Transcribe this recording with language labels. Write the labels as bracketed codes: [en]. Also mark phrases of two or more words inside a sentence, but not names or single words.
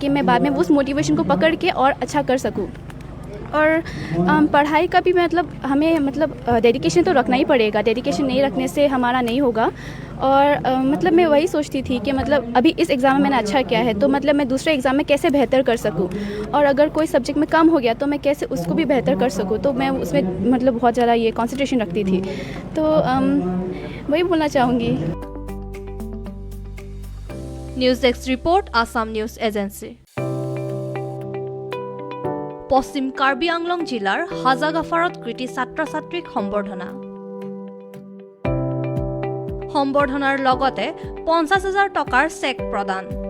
[hi] मैं बाद में उस मोटिवेशन को पकड़ के और अच्छा कर सकूँ और पढ़ाई का भी मतलब हमें मतलब डेडिकेशन तो रखना ही पड़ेगा डेडिकेशन नहीं रखने से हमारा नहीं होगा और मतलब मैं वही सोचती थी कि मतलब अभी इस एग्ज़ाम में मैंने अच्छा किया है तो मतलब मैं दूसरे एग्ज़ाम में कैसे बेहतर कर सकूं और अगर कोई सब्जेक्ट में कम हो गया तो मैं कैसे उसको भी बेहतर कर सकूं तो मैं उसमें मतलब बहुत ज़्यादा ये कॉन्सेंट्रेशन रखती थी तो वही बोलना चाहूँगी [en] news desk report [as] আসাম নিউজ এজেন্সি পশ্চিম কাৰ্বি আংলং জিলাৰ হাজাগাফাৰত কৃতি ছাত্ৰ ছাত্ৰীক সম্বৰ্ধনাৰ লগতে 50,000 টকাৰ চেক প্ৰদান